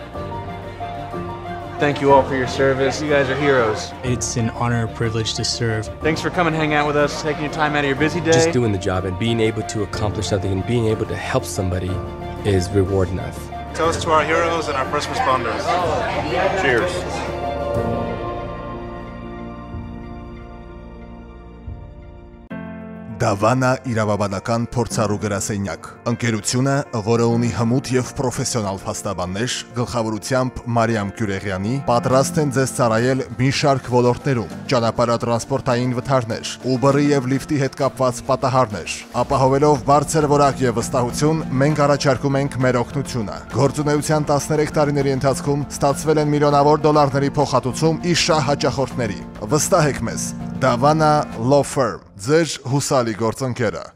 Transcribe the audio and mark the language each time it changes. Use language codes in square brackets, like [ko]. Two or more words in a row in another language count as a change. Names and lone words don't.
[en] Thank you all for your service. You guys are heroes. It's an honor and privilege to serve. Thanks for coming and hanging out with us, taking your time out of your busy day. Just doing the job and being able to accomplish something and being able to help somebody is reward enough. Toast to our heroes and our first responders. Cheers. [hy] Դավանա իրավաբանական փորձառու գրասենյակ։ Ընկերությունը, որը ունի հմուտ եւ պրոֆեսիոնալ փաստաբաններ, գլխավորությամբ Մարիամ Գյուրեգյանի, պատրաստ են ձեզ ծառայել մի շարք ոլորտներում՝ ճանապարհատրանսպորտային վթարներ, Uber-ի եւ Lyft-ի հետ կապված պատահարներ։ Ապահովելով բարձր որակ եւ վստահություն, մենք առաջարկում ենք մեր օգնությունը։ Գործունեության 13 տարիների ընթացքում ստացվել են միլիոնավոր դոլարների փոխհատուցում իր շահ հաճախորդների։ Վստահեք մեզ, Davana Law Firm, ձեր հուսալի գործընկերը։